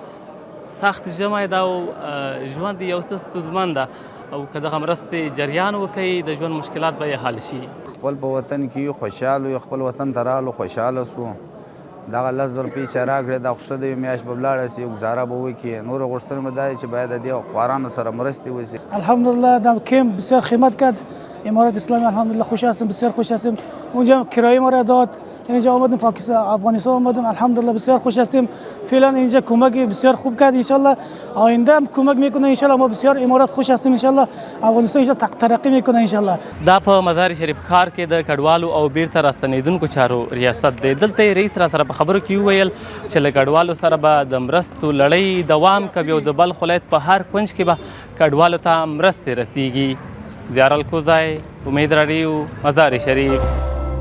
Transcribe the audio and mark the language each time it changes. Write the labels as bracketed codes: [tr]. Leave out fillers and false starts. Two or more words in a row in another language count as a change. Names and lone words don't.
[ps] سخت ژمی ده او ژوند یو څه ستونزمن ده، او که دغه مرستې جریان وکړي د ژوند مشکلات به یې حل شي. خپل په وطن کې یو خوشحال یو، خپل وطن ته رالو خوشحاله سو. دغه 10,000 روپۍ چې راکړې دا خو ښه دی، میاشت به ولاړه سي، ګزاره به وکړي. نورې غوښتنې مې دا چې باید د دې خوارانو سره مرستې وشي. [fa] الحمدلله در کمپ بسیار خدمت کرد امارات اسلامی. الحمدلله خوش هستیم، بسیار خوش هستیم. اونجا کرایه ما را داد، اینجا آمدیم پاکستان افغانستان آمدیم. الحمدلله بسیار خوش هستیم. فعلا اینجا کمک بسیار خوب کرد. [ar] ان شاء الله [fa] آینده هم کمک میکنه. [ar] ان شاء الله [fa] ما بسیار امارات خوش هستیم. [ar] ان شاء الله [fa] افغانستان ان ترقی میکنه [ar] ان شاء الله. [ps] دا په مزار شریف ښار کې د کډوالو او بیرته راستنېدونکو چارو ریاست دی. دلته رئیس را سره په خبرو کې وویل چې له کډوالو سره به د مرستو لړۍ دوام کوي او د بلخ ولایت په هر کونج کې به کډوالو ته مرستې رسیږي. زیار الکوزی، امید راډیو، مزار شریف.